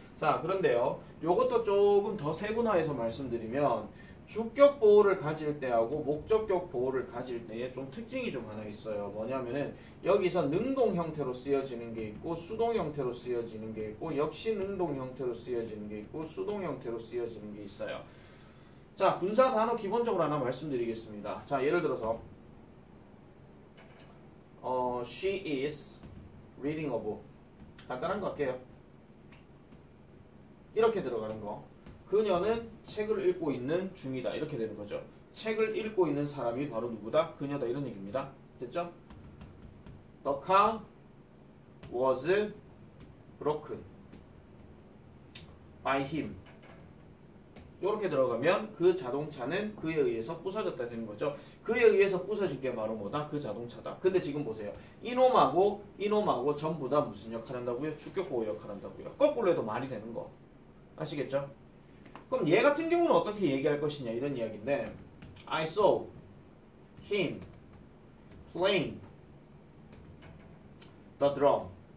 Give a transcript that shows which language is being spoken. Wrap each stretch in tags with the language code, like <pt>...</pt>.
<ko>자, 그런데요, 요것도 조금 더 세분화해서 말씀드리면 주격 보호를 가질 때하고 목적격 보호를 가질 때에 좀 특징이 좀 하나 있어요. 뭐냐면은 여기서 능동 형태로 쓰여지는 게 있고 수동 형태로 쓰여지는 게 있고, 역시 능동 형태로 쓰여지는 게 있고 수동 형태로 쓰여지는 게 있어요. 자, 분사 단어 기본적으로 하나 말씀드리겠습니다. 자, 예를 들어서</ko> <en>she is reading a book.</en> <ko>간단한 거 할게요. 이렇게 들어가는 거. 그녀는 책을 읽고 있는 중이다, 이렇게 되는 거죠. 책을 읽고 있는 사람이 바로 누구다? 그녀다, 이런 얘기입니다. 됐죠?</ko> <en>The car was broken by him.</en> <ko>이렇게 들어가면 그 자동차는 그에 의해서 부서졌다 되는 거죠. 그에 의해서 부서진 게 바로 뭐다? 그 자동차다. 근데 지금 보세요. 이놈하고 전부 다 무슨 역할 한다고요? 주격 보호 역할 한다고요. 거꾸로 해도 말이 되는 거. 아시겠죠? 그럼 얘 같은 경우는 어떻게 얘기할 것이냐, 이런 이야기인데,</ko> <en>I saw him playing the drum.</en>